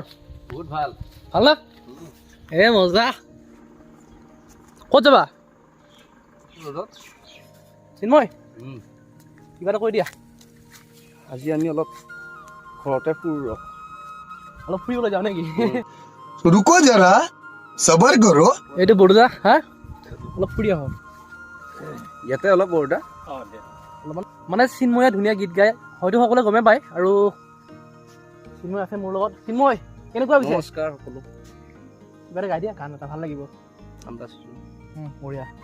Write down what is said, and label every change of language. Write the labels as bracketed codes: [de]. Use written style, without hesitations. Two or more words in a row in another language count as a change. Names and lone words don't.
[as] বহুত ভাল। ভাল না? এ মজা। ক'ত যাবা চিন্ময়? কিবা এটা কৈ দিয়া। আজি আমি অলপ ঘৰতে ফুৰোঁ। অলপ ফুৰিবলৈ যাওঁ নেকি? [hi] रुको जरा सबर करो। [as] এইটো বৰদা হা, অলপ ফুৰি আহোঁ। ইয়াতে অলপ বৰদা। অলপমান মানে চিন্ময়ে ধুনীয়া গীত গায়, হয়তো সকলোৱে গমেই পায়। আৰু চিন্ময় আছে মোৰ লগত। চিন্ময় কেনেকুৱা পিছে? নমস্কাৰ সকলো। কিবা এটা গাই দিয়া, গান এটা ভাল লাগিব। বঢ়িয়া।